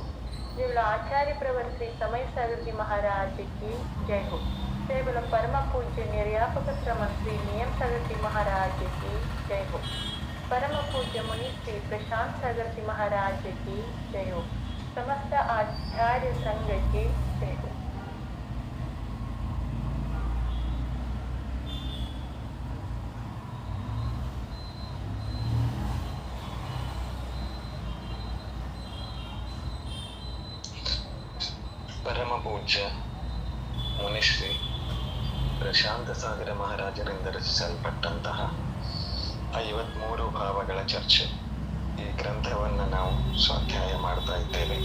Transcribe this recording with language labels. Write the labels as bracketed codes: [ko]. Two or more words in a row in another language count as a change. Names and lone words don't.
[hi] जय बोलो आचार्य प्रवर श्री समय सागर जी महाराज की जय हो। जय बोलो परम पूज्य निर्यापक श्रम श्री नियम सागर जी महाराज की जय हो। परम पूज्य मुनि श्री प्रशांत सागर जी महाराज की जय हो। समस्त आचार्य संघ की जय हो। [kn] ಪರಮ ಪೂಜ್ಯ ಮುನಿಶ್ರೀ ಪ್ರಶಾಂತ ಸಾಗರ ಮಹಾರಾಜರಿಂದ ರಚಿಸಲ್ಪಟ್ಟಂತಹ 53 ಭಾವಗಳ ಚರ್ಚೆ ಈ ಗ್ರಂಥವನ್ನು ನಾವು ಸ್ವಾಧ್ಯಾಯ ಮಾಡ್ತಾ ಇದ್ದೇವೆ.